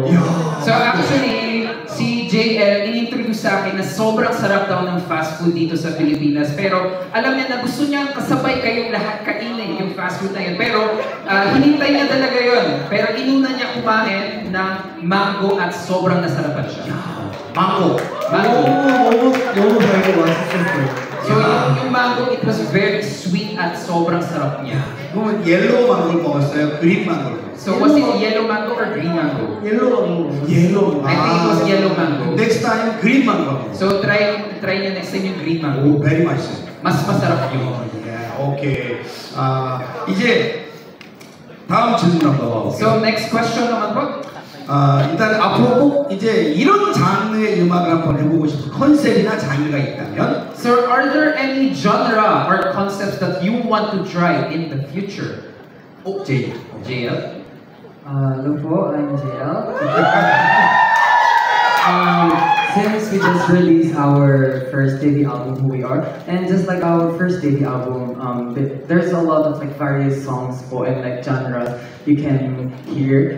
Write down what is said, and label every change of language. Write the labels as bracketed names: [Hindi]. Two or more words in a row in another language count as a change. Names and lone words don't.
[Filipino] So actually, si JL inintroduce sa akin na sobrang sarap daw ng [English] fast food [Filipino] dito sa Pilipinas. Pero alam niya na gusto niyang kasabay kayong lahat kainin yung [English] fast food [Filipino] na yun. Pero hinintay niya talaga yun. Pero inuna niya kumain ng mango at sobrang nasarapan siya. [Korean] 망고. 너무 달고 맛있었어요. [Filipino] So yung mango, [English] it was very sweet [Filipino] at sobrang sarap niya. [Korean] 그러면 옐로우 망고를 먹었어요? 그린 망고를 먹었어요? [English] So was it yellow mango or green mango? [Korean] 옐로우. [English] I think it was yellow mango. Next time, green mango. [Filipino] So try niya [English] next time [Filipino] yung [English] green mango. [Korean] 오, very 맛있어요. [Filipino] Mas masarap yun. [Korean] 오케이. 이제 다음 질문 한번 넘어가볼게요. [English] So next question [Filipino] naman po. [Korean] 일단 앞으로 꼭 이제 이런 장르의 음악을 한번 해보고 싶은 컨셉이나 장르가 있다면 [English] So are there any genre or concepts that you want to try in the future? JL? Hello po, I'm JL. Since we just released our first debut album, Who We Are, and just like our first debut album, there's a lot of like various songs po and like genres you can here.